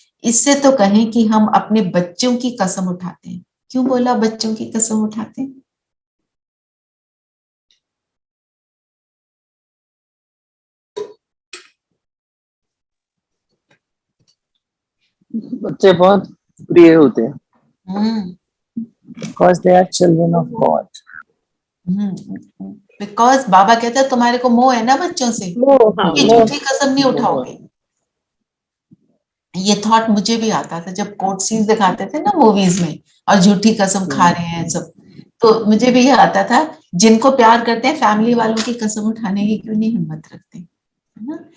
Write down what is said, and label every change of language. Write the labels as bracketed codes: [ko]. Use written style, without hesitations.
[hi] इससे तो कहें कि हम अपने बच्चों की कसम उठाते हैं। क्यों बोला बच्चों की कसम उठाते हैं? बच्चे बहुत प्रिय होते हैं। [en] Because they are children of God. [hi] Because बाबा कहते हैं तुम्हारे को मोह है ना बच्चों से, हाँ, ये झूठी कसम नहीं उठाओगे। ये थॉट मुझे भी आता था जब कोर्ट सीन्स दिखाते थे ना मूवीज में, और झूठी कसम खा रहे हैं सब, तो मुझे भी ये आता था, जिनको प्यार करते हैं फैमिली वालों की कसम उठाने की क्यों नहीं हिम्मत रखते, है ना।